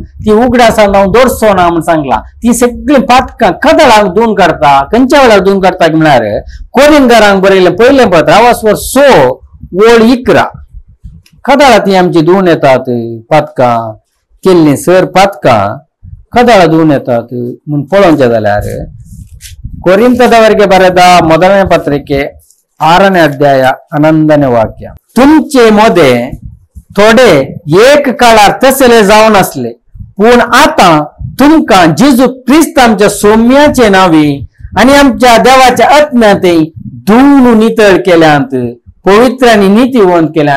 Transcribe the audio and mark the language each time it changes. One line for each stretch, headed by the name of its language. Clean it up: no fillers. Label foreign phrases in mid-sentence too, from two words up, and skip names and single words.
Konkani: ती उगडासान हांव दवरचो ना म्हूण सांगला. ती सगळीं पातकां कदाळाक धुवन काडता. खंयच्या वेळार धुवन काडटा म्हळ्यार कोरिंथांक बरयलें पयलें पत्र आवास्वार 6:11 कदाळां ती आमची धुवन येतात. पातकां केल्लीं सर पातकां कदाळां धुवन येतात म्हूण पळोवचें जाल्यार
Kannada: ಕೊರಿಂಥದವರಿಗೆ ಬರೆದ ಮೊದಲನೇ ಪತ್ರಿಕೆ 6ನೇ
Konkani: अध्याय 11ನೇ वाक्य तुमचे मोदे थोडे एक काळार तसले जावन असले पूण आता तुमकां जेजू ख्रिस्त आमच्या सौम्याचे नावी आणि आमच्या देवाच्या आत्म्यातय धुवन नितळ केल्यांत पवित्र आणि नीतिवंत केल्यांत.